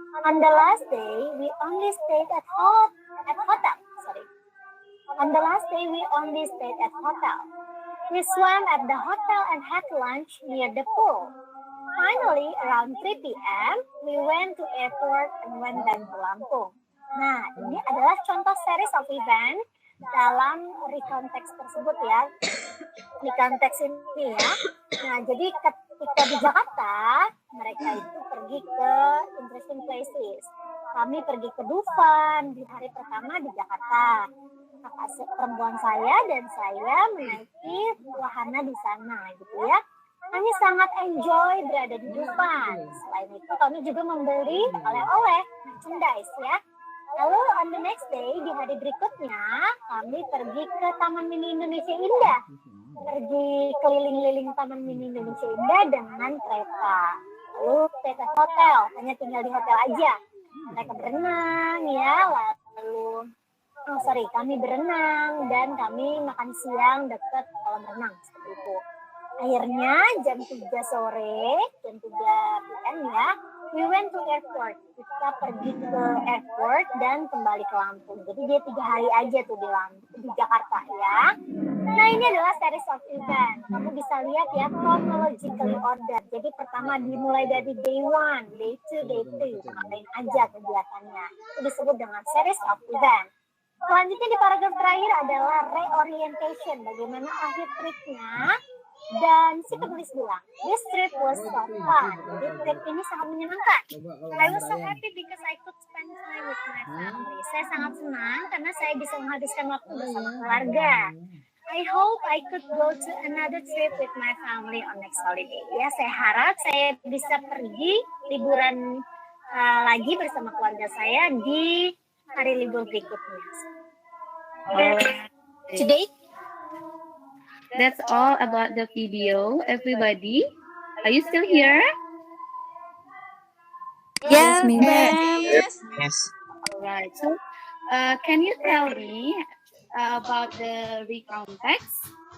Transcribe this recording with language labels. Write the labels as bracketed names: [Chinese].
[English] On the last day, we only stayed at hotel. On the last day, we only stayed at hotel. We swam at the hotel and had lunch near the pool. Finally, around 3 p.m., we went to airport and went back to Lampung. [Indonesian] Nah, ini adalah contoh series of event dalam recount text tersebut ya. Recount text ini ya. Nah, jadi ketika di Jakarta, mereka itu pergi ke [English] interesting places. [Indonesian] Kami pergi ke Dufan di hari pertama di Jakarta. Kakak perempuan saya dan saya menaiki wahana di sana gitu ya. Kami sangat enjoy berada di Dufan. Selain itu kami juga membeli oleh-oleh merchandise ya. Lalu [English] on the next day, [Indonesian] di hari berikutnya, kami pergi ke Taman Mini Indonesia Indah. Pergi keliling-liling Taman Mini Indonesia Indah dengan kereta. Lalu [English] stay at hotel, [Indonesian] hanya tinggal di hotel aja. Mereka berenang ya, lalu kami berenang dan kami makan siang dekat kolam renang seperti itu. Akhirnya jam 3 sore, jam 3 PM ya, [English] we went to airport. [Indonesian] Kita pergi ke airport dan kembali ke Lampung. Jadi dia 3 hari aja tuh di Jakarta ya. Nah, ini adalah series of event. Kamu bisa lihat ya, [English] chronologically order. [Indonesian] Jadi pertama dimulai dari day 1, day 2, day 3. Ngapain aja kegiatannya. Itu disebut dengan series of event. Selanjutnya di paragraf terakhir adalah reorientation. Bagaimana akhir tripnya. Dan si penulis bilang, [English] this trip was so fun. [Indonesian] Jadi trip ini sangat menyenangkan. [English] I was so happy because I could spend time with my family. [Indonesian] Saya sangat senang karena saya bisa menghabiskan waktu bersama keluarga. [English] I hope I could go to another trip with my family on next holiday. [Indonesian] Ya, saya harap saya bisa pergi liburan lagi bersama keluarga saya di hari libur berikutnya. [English] Today, That's all about the video, everybody. Are you still here? Yes, ma'am. Yes. Yes. All right. So, can you tell me about the recount text?